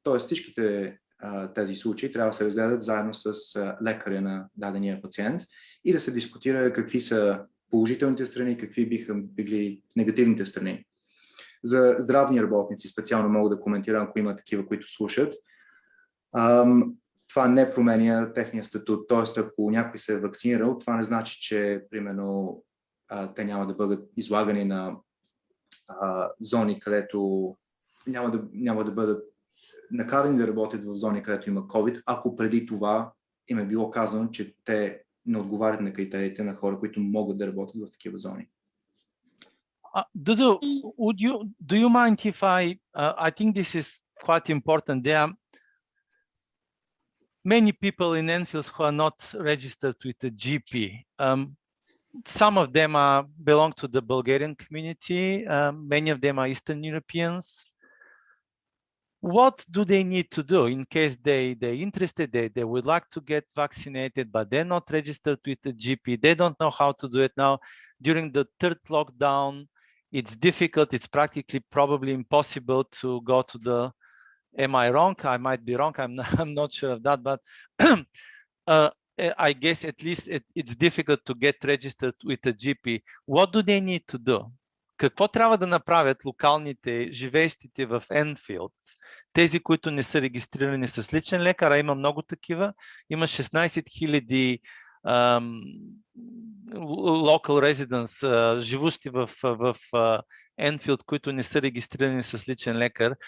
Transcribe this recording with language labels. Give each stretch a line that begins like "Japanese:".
Bulgarian: Тоест всичките тези случаи трябва да се разгледат заедно с лекаря на дадения пациент и да се дискутира какви са положителните страни, какви биха били негативните страни. За здравни работници специално мога да коментирам, ако има такива, които слушат. Това не променя техния статут. Тоест, ако някой се е вакцинирал, това не значи, че примерно те няма да бъдат излагани на зони, където няма да бъдат накарани да работят в зони, където има COVID, ако преди това им е било казано, че те не отговарят на критериите на хора, които могат да работят в такива зони.
English: Dudu, do you mind if I think this is quite important. There are many people in Enfield who are not registered with a GP. Some of them belong to the Bulgarian community. Many of them are Eastern Europeans. What do they need to do in case they're interested, they would like to get vaccinated, but they're not registered with the GP. They don't know how to do it now. During the third lockdown, it's difficult. It's practically probably impossible to go to the, am I wrong? I might be wrong. I'm not sure of that, but I guess at least it's difficult to get registered with a GP. What do they need to do?
Bulgarian: Какво трябва да направят локалните, живеещите в Enfield, тези, които не са регистрирани с личен лекар, а има много такива, има 16 000
English: local residents,
Bulgarian: живущи в Enfield, които не са регистрирани с личен лекар.